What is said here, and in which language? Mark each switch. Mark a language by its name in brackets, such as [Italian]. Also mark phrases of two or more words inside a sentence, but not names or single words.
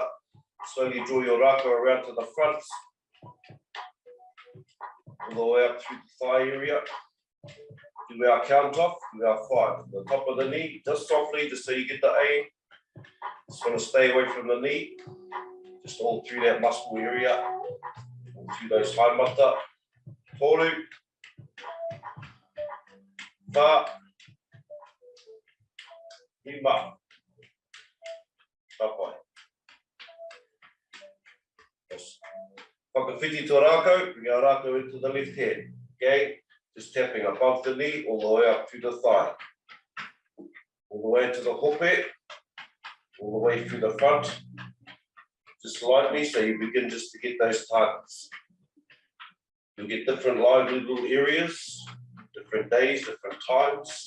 [English] Slowly draw your rākau around to the front. All the way up through the thigh area. Do our count off, do our 5. From the top of the knee, just softly, just so you get the aim. Just want to stay away from the knee. Just all through that muscle area. All through those haimata. Toru. [Māori] Whā. Rima. Tapai. Whakawhiti to rākau, [English] bring our rākau into the left hand. Okay, just tapping above the knee, all the way up to the thigh. All the way into the hope, all the way through the front. Just lightly, so you begin just to get those targets. You'll get different lively little areas, different days, different times.